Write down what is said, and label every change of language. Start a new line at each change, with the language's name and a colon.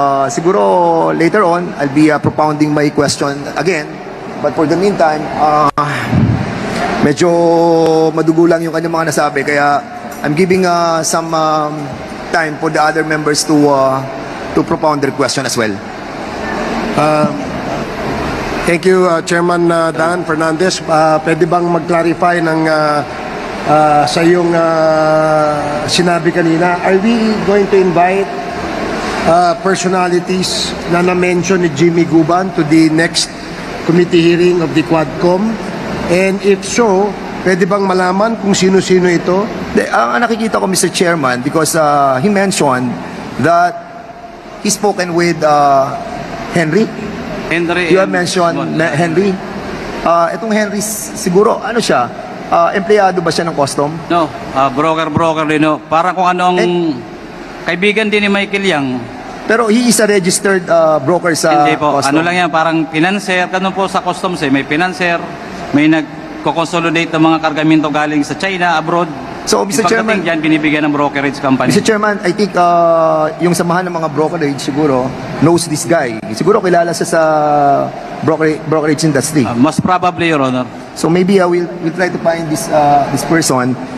Filipino: Siguro
English: later on, I'll be propounding my question again. But for the meantime,
Filipino: medyo madugo lang yung kanyang mga nasabi. Kaya
English: I'm giving some time for the other members to propound their question as well. Thank you, Chairman Dan Fernandez.
Filipino: Pwede bang mag-clarify ng sa iyong sinabi kanina?
English: Are we going to invite personalities
Filipino: na na-mention ni Jimmy Guban
English: to the next committee hearing of the Quadcom? And if so,
Filipino: pwede bang malaman kung sino-sino ito? Ang nakikita ko, Mr.
English: Chairman, because he mentioned that he spoken with Henry. You have mentioned Henry.
Filipino: Itong Henry, siguro, ano siya? Empleyado ba siya ng custom? No, broker din. No. Parang kung ano ang kaibigan din ni Michael Yang. Pero
English: he is a registered broker sa
Filipino: Hindi po,
English: custom.
Filipino: ano lang yan, parang financer. Ganun po sa customs eh, may financer, may nagko-consolidate ng mga kargamento galing sa China, abroad.
English: So, Mr. Chairman,
Filipino: dyan, binibigyan ng brokerage company.
English: Mr. Chairman, I think
Filipino: yung samahan ng mga brokerage siguro
English: knows this guy.
Filipino: Siguro kilala siya sa brokerage industry.
English: Most probably, Your Honor. So maybe we'll try to find this person.